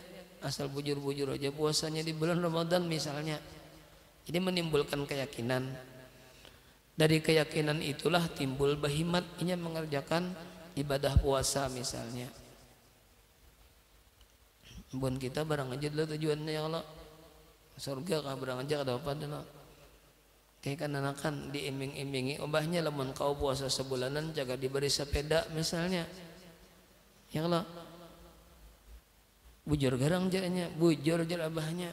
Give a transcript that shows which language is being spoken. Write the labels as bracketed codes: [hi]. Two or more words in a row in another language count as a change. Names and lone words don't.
[id] Asal bujur-bujur aja puasanya di bulan Ramadan misalnya. Jadi menimbulkan keyakinan. Dari keyakinan itulah timbul bahimat, inya mengerjakan ibadah puasa misalnya. [bjn] Bun kita barang aja dulu tujuannya, [ar] يا الله, [bjn] surga kah barang aja kada apa dulu. Kayak kan diiming-imingi obahnya lamun kau puasa sebulanan jaga diberi sepeda misalnya, [ar] يا الله, [bjn] bujur garang jaranya, bujur jar abahnya.